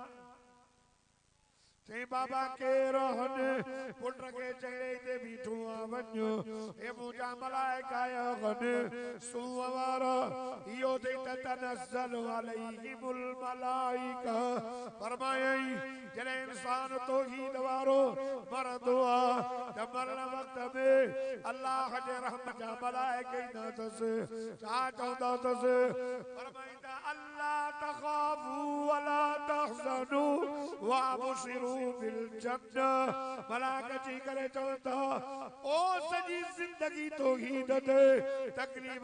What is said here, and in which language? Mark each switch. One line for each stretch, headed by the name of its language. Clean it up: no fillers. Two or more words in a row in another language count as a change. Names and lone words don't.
Sindhi: चई बाबा केर हन पुट खे चढ़े ते बीठो आहे वञ हे मुंहिंजा मलाइका हन सूंह वारा इहो ते
Arabic: تنزل عليهم الملائكة
Sindhi: फरमायई जॾहिं इंसान तौहीद वारो मरंदो आहे त मरण वक़्त में अल्लाह जे रहमत जा मलाइका ईंदा अथसि छा चवंदा अथसि फरमाईंदा
Arabic: ألا تخافوا ولا تحزنوا وأبشروا بالجنة
Sindhi: मलाइका जी करे चवंदा ओ सॼी ज़िंदगी तौहीद ते तकलीफ़